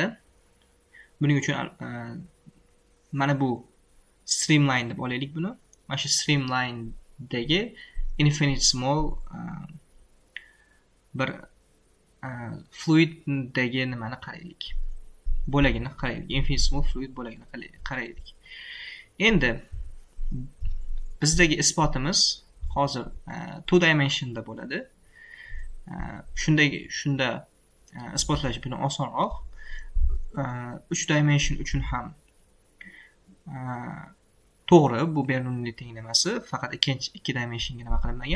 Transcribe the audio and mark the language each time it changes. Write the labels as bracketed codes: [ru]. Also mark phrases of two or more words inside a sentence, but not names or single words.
[uz] Buning uchun mana bu streamline deb olaylik buni. Mana shu streamlinedagi [en] infinite small [uz] bir fluiddagi nimani qaraylik. Bo'lagini qaraylik. [en] Infinite small fluid [uz] bo'lagini qaraylik. Endi bizdagi isbotimiz hozir 2 dimensionda bo'ladi. Shunda isbotlash buni osonroq. 3 dimension uchun ham to'g'ri, bu Bernoulli tenglamasi faqat 2 dimensionga nima qilinmagan.